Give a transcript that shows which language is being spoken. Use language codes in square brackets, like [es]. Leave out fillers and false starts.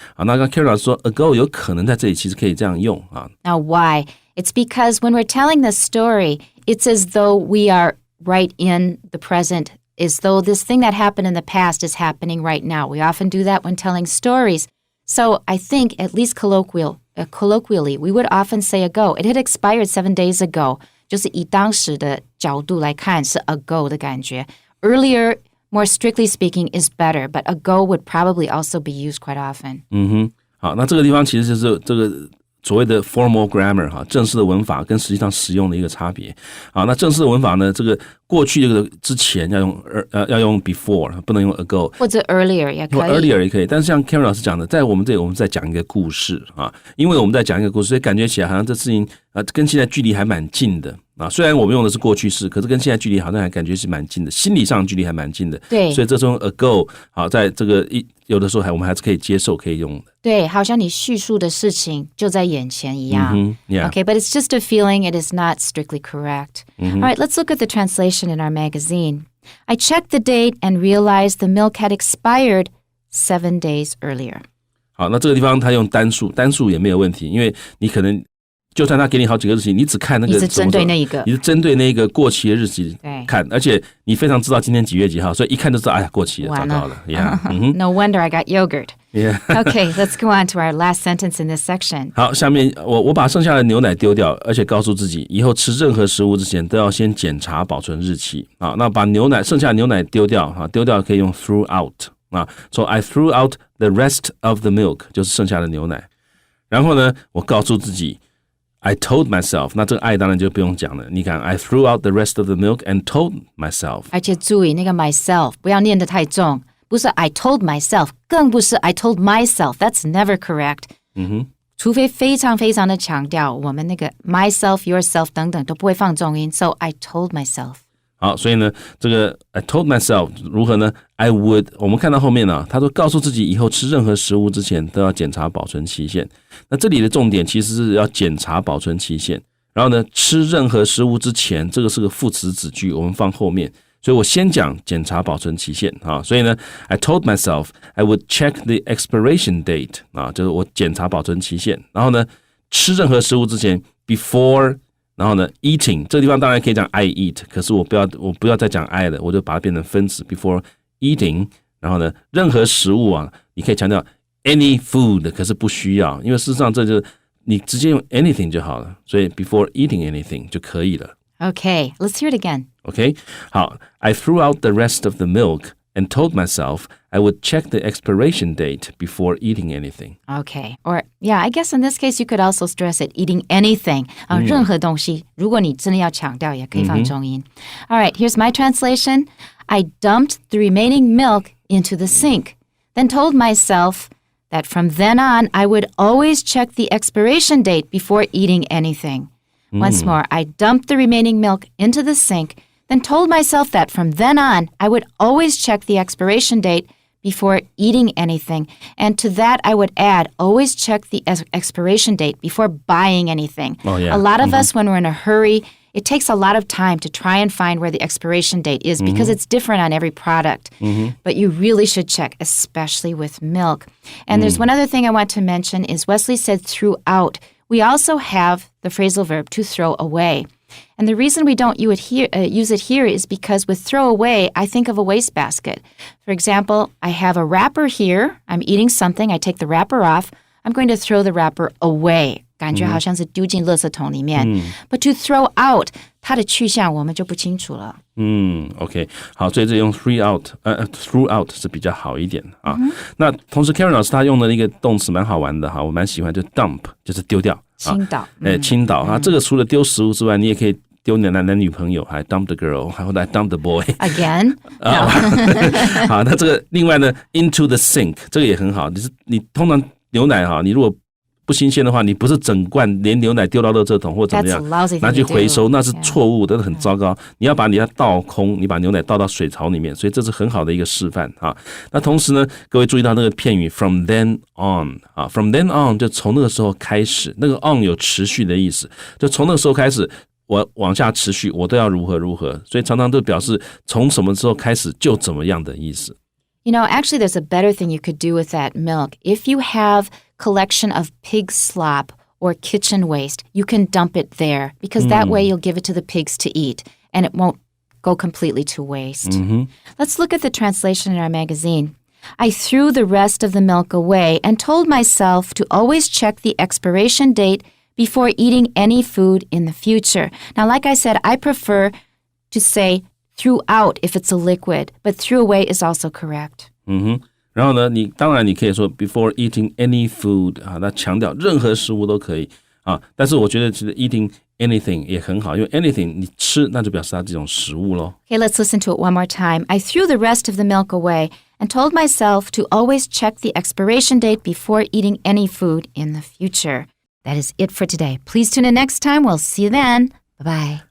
[zh] 好，那刚 Carol 老师说 ago 有可能在这里其实可以这样用啊。 [en] Now why? It's because when we're telling the story, it's as though we are right in the present, as though this thing that happened in the past is happening right now. We often do that when telling stories. So I think, at least colloquially, we would often say ago. It had expired 7 days ago. [zh] 就是以当时的角度来看是 ago 的感觉。 [en] Earlier, more strictly speaking, is better, but ago would probably also be used quite often. [zh] 好，那这个地方其实就是这个所谓的 formal grammar 哈，正式的文法跟实际上使用的一个差别。好，那正式的文法呢，这个过去这个之前要用 before， 不能用 ago，或者 earlier 也可以，earlier 也可以。但是像 Karen 老师讲的，在我们这里我们在讲一个故事啊，因为我们在讲一个故事，所以感觉起来好像这事情跟现在距离还蛮近的啊。虽然我们用的是过去式，可是跟现在距离好像还感觉是蛮近的，心理上距离还蛮近的。对，所以这种 ago 好，在这个有的时候我们还是可以接受可以用的。对，好像你叙述的事情就在眼前一样。 [en] Yeah. Okay, but it's just a feeling. It is not strictly correct. All right, let's look at the translation in our magazine. I checked the date and realized the milk had expired 7 days earlier. [zh] 好，那这个地方他用单数也没有问题，因为你可能就算他给你好几个日期，你只看那个，你是针对那一个，你是针对那个过期的日期看，而且你非常知道今天几月几号，所以一看就知道，哎呀，过期了，糟糕了。 [en] Yeah. No wonder I got yogurt. Yeah. Okay, let's go on to our last sentence in this section. [zh] 好，下面我把剩下的牛奶丢掉，而且告诉自己，以后吃任何食物之前都要先检查保存日期。好，那把剩下的牛奶丢掉，丢掉可以用 threw out。 [en] So I threw out the rest of the milk， [zh] 就是剩下的牛奶。然后呢，我告诉自己 [en] I told myself， [zh] 那这个 I 当然就不用讲了。你看 [en] I threw out the rest of the milk and told myself。 [zh] 而且注意那个 myself 不要念得太重，不是 [en] I told myself， [zh] 更不是 I told myself， [en] That's never correct。 [zh] 除非非常非常的强调，我们那个 myself, yourself 等等都不会放重音。 [en] So I told myself。 [zh] 好，所以呢，这个 [en] I told myself [zh] 如何呢 ？ [en] I would， [zh] 我们看到后面呢，他说告诉自己以后吃任何食物之前都要检查保存期限。那这里的重点其实是要检查保存期限。然后呢，吃任何食物之前，这个是个副词子句，我们放后面。所以我先讲检查保存期限啊。所以呢 [en] ，I told myself I would check the expiration date 啊， [zh] 就是我检查保存期限。然后呢，吃任何食物之前 before。然后呢 ，eating 这个地方当然可以讲 [en] I eat， [zh] 可是我不要再讲 I 了，我就把它变成分词 [en] before eating。 [zh] 然后呢，任何食物啊，你可以强调 [en] any food， [zh] 可是不需要，因为事实上这就是你直接用 anything 就好了，所以 [en] before eating anything [zh] 就可以了。 [en] Okay, let's hear it again. Okay, 好 ，I threw out the rest of the milk and told myself I would check the expiration date before eating anything. Okay. Or, yeah, I guess in this case you could also stress it, eating anything. [zh] 任何东西，如果你真的要强调，也可以放重音。 [en] All right, here's my translation. I dumped the remaining milk into the sink, then told myself that from then on I would always check the expiration date before eating anything. Once more, I dumped the remaining milk into the sink,then told myself that from then on, I would always check the expiration date before eating anything. And to that, I would add, always check the expiration date before buying anything. Oh, yeah. A lot of us, when we're in a hurry, it takes a lot of time to try and find where the expiration date is because it's different on every product. But you really should check, especially with milk. And there's one other thing I want to mention is Wesley said throughout. We also have the phrasal verb to throw away.And the reason we don't use it here is because with throw away, I think of a wastebasket. For example, I have a wrapper here. I'm eating something. I take the wrapper off. I'm going to throw the wrapper away. [zh] 感觉好像是丢进垃圾桶里面。 [en] But to throw out, [zh] 它的去向我们就不清楚了。 OK， 好，所以这用 throughout 是比较好一点啊。那同时 Karen 老师他用的那个动词蛮好玩的哈，我蛮喜欢，就 dump 就是丢掉。倾倒，倾倒啊！这个除了丢食物之外，你也可以丢男女朋友，还 [en] dump the girl， [zh] 还或者 [en] dump the boy again [zh] 好，那这个另外呢 ， [en] into the sink [zh] 这个也很好。你通常牛奶哈，你如果不新鲜的话，你不是整罐连牛奶丢到垃圾桶或怎么样，拿去回收，那是错误的，很糟糕。你要把你倒空，你把牛奶倒到水槽里面，所以这是很好的一个示范啊。那同时呢，各位注意到那个片语 [en] from then on [zh] 啊 ，from then on 就从那个时候开始，那个 on 有持续的意思，就从那个时候开始。我往下持续，我都要如何如何，所以常常都表示从什么时候开始就怎么样的意思。 [en] You know, actually, there's a better thing you could do with that milk. If you have collection of pig slop or kitchen waste, you can dump it there because that way you'll give it to the pigs to eat and it won't go completely to waste. Let's look at the translation in our magazine. I threw the rest of the milk away and told myself to always check the expiration date before eating any food in the future. Now, like I said, I prefer to say throughout if it's a liquid, but threw away is also correct. [zh] 然后呢，当然你可以说 [en] before eating any food [zh] 啊，那强调任何食物都可以啊。但是我觉得其实 [en] eating anything [zh] 也很好，因为 anything 你吃那就表示它这种食物咯。 [en] Okay, let's listen to it one more time. I threw the rest of the milk away and told myself to always check the expiration date before eating any food in the future. That is it for today. Please tune in next time. We'll see you then. Bye-bye.